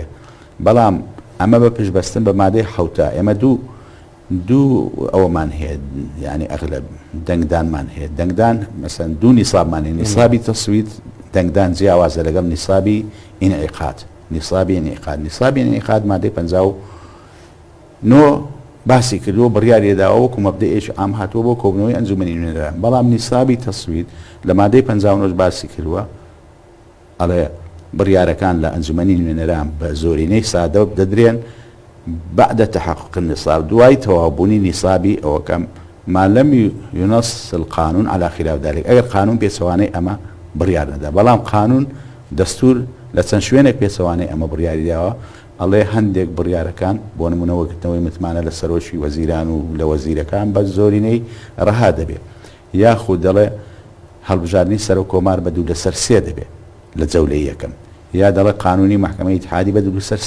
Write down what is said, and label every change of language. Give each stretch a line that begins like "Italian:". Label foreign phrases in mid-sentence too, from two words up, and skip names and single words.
Central Kurdish: بەڵام ئەمە بە پشبەستن بە مادەی حوتە ئێمە دوو ئەوەمان هەیە یعنی ئەغلب دەنگدانمان هەیە دەنگدان مەسەن دوو نیسابمانی نیسابی تەسوید دەنگدان جیاوازە لەگەڵ نیسابی ئینعقاد نیسابی ئینعقاد مادەی 59 باسی کردووە بڕیاریداوە وەکو مەبدەئێکی ئام هاتووە بۆ کۆبنەوەی ئەنجومەنی نوێنەران بەڵام نیسابی تەسوید لە مادەی 59 باسی کردووە ئەڵێ بڕیارەکان لە ئەنجومەنی نوێنەران بە زۆرینەی سادە دەدرێن
Arabic: بعد تحقق النصاب
Central Kurdish: دوای تەواوبوونی نیسابی ئەوەکەم
Arabic: ما لم ينص القانون على خلاف ذلك
Central Kurdish: ئەگەر قانون پێچەوانەی ئەمە بڕیار نەدا بەڵام قانون دەستور لە چەند شوێنێک پێچەوانەی ئەمە بڕیاری داوە ئەڵێ هەندێک بڕیارەکان بۆ نمونەوەگرتنەوەی متمانە لە سەرۆشی وەزیران و لە وەزیرەکان بە زۆرینەی ڕەها دەبێت یاخود دەڵێ هەڵبژاردننی سەر و کۆمار بە دوو لەسەر سێ دەبێت لە جەولەی یەکەم یا دەڵێ قانونی محکمەی اتحادی بە دوو لەسەر سێ